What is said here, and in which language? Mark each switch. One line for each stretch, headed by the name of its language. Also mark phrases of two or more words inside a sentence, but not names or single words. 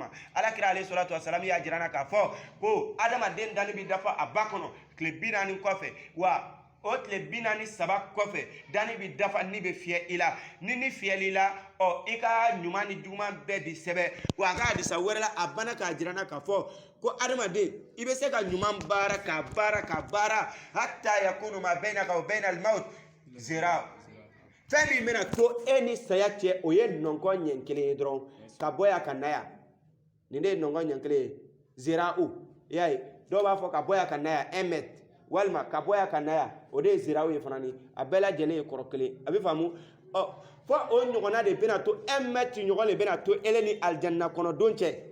Bambara: ma alakira
Arabic: عليه الصلاة والسلام
Bambara: y'a jira n na k'a fɔ ko adamaden dani bɛ dafa a ba kɔnɔ tile 40 kɔfɛ wa o tile 47 kɔfɛ dani bɛ dafa ni bɛ fiyɛ i la ni fiyɛli la i ka ɲuman ni juguman bɛɛ di sɛbɛ wa a ka hadisa wɛrɛ la a bana k'a jira n na k'a fɔ ko adamaden i bɛ se ka ɲuman baara ka baara
Arabic: حتى يكون ما بينك وبين الموت
Bambara: zira fɛn min bɛna to e ni saya cɛ o ye nɔnkɔn ɲɛ kelen ye dɔrɔn ka bɔ yan ka na yan nin de ye nɔnkɔn ɲɛ kelen ye zira i y'a ye dɔw b'a fɔ ka bɔ yan ka na yan 1 mètre walima ka bɔ yan ka na yan o de ye ziraw ye fana ni a bɛɛ lajɛlen ye kɔrɔ kelen a bɛ faamu fo o ɲɔgɔnna de bɛna to 1 mètre ɲɔgɔn de bɛna to ele ni aljanna kɔnɔ don cɛ